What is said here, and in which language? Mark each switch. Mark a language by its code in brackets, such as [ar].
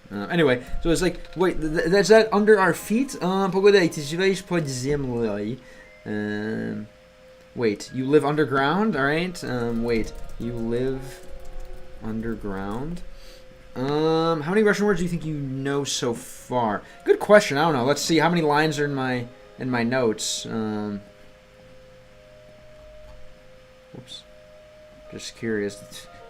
[en] Anyway, so it's like, wait, that's that under our feet? [ru] Погоди, ты живешь под землей. [en] Wait, you live underground? Alright. Wait, you live underground? How many Russian words do you think you know so far? Good question. I don't know. Let's see how many lines are in my notes. Whoops. Just curious.